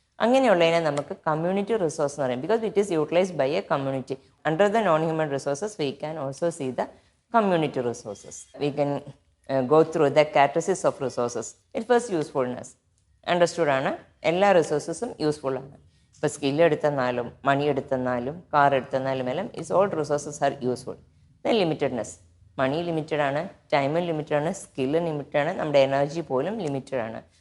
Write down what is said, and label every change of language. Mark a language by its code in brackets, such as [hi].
[ml] അങ്ങനെയുള്ളതിനെ നമുക്ക് community resource എന്ന് പറയും, [en] Because it is utilised by a community. Under the non human resources we can also see the community resources. We can go through the characteristics of resources. At first, usefulness. [ml] Understood ആണ്, എല്ലാ റിസോഴ്സസും useful ആണ്. ഇപ്പോൾ skill എടുത്തെന്നാലും മണി എടുത്തെന്നാലും car എടുത്തെന്നാലും എല്ലാം [en] Is all resources are useful. Then limitedness. [ml] Money limited ആണ്, ടൈമും limited ആണ്, skill limited ആണ്, നമ്മുടെ എനർജി പോലും ലിമിറ്റഡ് ആണ്.